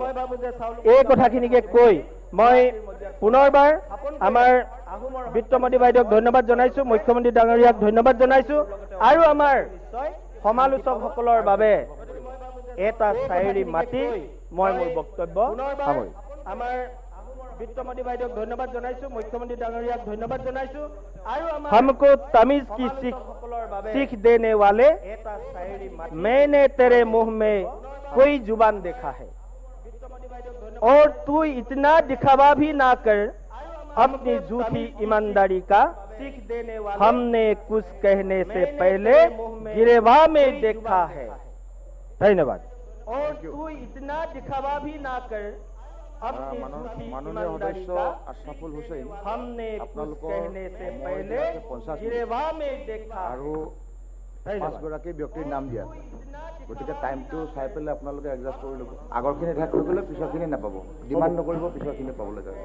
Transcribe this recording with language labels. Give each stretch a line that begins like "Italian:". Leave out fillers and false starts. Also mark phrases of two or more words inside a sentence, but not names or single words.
Assamese: এই কথাখিনিকে কৈ মই পুনৰবাৰ আমাৰ বিত্তমন্ত্ৰী বাইদেউক ধন্যবাদ জনাইছো, মুখ্যমন্ত্ৰী ডাঙৰীয়াক ধন্যবাদ জনাইছো, আৰু আমাৰ সমালোচকসকলৰ বাবে এটা চায়েৰী মাতি মই মোৰ বক্তব্য সামৰিম। আমাৰ বিত্তমন্ত্ৰী বাইদেউক ধন্যবাদ জনাইছো, মুখ্যমন্ত্ৰী ডাঙৰীয়াক ধন্যবাদ জনাইছো, আৰু
Hindi: हमको तमीज की सीख देने वाले मैंने तेरे मुंह में कोई जुबान देखा है, और तू इतना दिखावा भी ना कर अपनी झूठी ईमानदारी का, हमने कुछ कहने से पहले गिरेवा में देखा है। धन्यवाद। और तू इतना दिखावा भी ना कर
Assamese: মাননীয় সদস্য আশৰাফুল হুছেইন, আপোনালোকৰ আৰু 5গৰাকী ব্যক্তিৰ নাম দিয়া, গতিকে টাইমটো চাই পেলাই আপোনালোকে এডজাষ্ট কৰি ল'ব। আগৰখিনি ঢাক কৰি গ'লে পিছৰখিনি নাপাব, ডিমাণ্ড নকৰিব পিছৰখিনি পাবলৈ যাব।